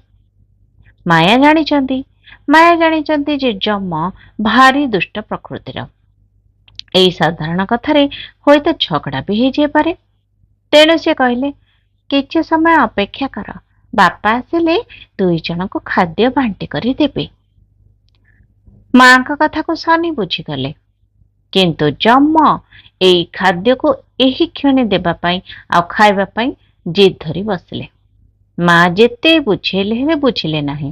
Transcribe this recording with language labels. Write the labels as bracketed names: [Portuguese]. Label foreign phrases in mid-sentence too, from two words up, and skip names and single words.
[Odia] ମାଆ ଜାଣିଛନ୍ତି ଯେ ଜମ ଭାରି ଦୁଷ୍ଟ ପ୍ରକୃତିର। ଏଇ ସାଧାରଣ କଥାରେ ହୋଇତ ଝଗଡ଼ା ବି ହୋଇ ଯେ ପାରେ। ତେଣୁ ସେ କହିଲେ, କିଛି ସମୟ ଅପେକ୍ଷା କର, ବାପା ଆସିଲେ ଦୁଇ ଜଣ କୁ ଖାଦ୍ୟ ବାଣ୍ଟି କରି ଦେବେ। ମା କା କଥା କୁ ଶୁଣି ବୁଝିଗଲେ, କିନ୍ତୁ ଜମ ଏଇ ଖାଦ୍ୟ କୁ ଏହି କ୍ଷଣେ ଦେବା ପାଇଁ ଆ ଖାଇବା ପାଇଁ ଜିଦ ଧରି ବସିଲେ। ମା ଯେତେ ବୁଝାଇଲେ ହେଲେ ବୁଝିଲେ ନାହିଁ।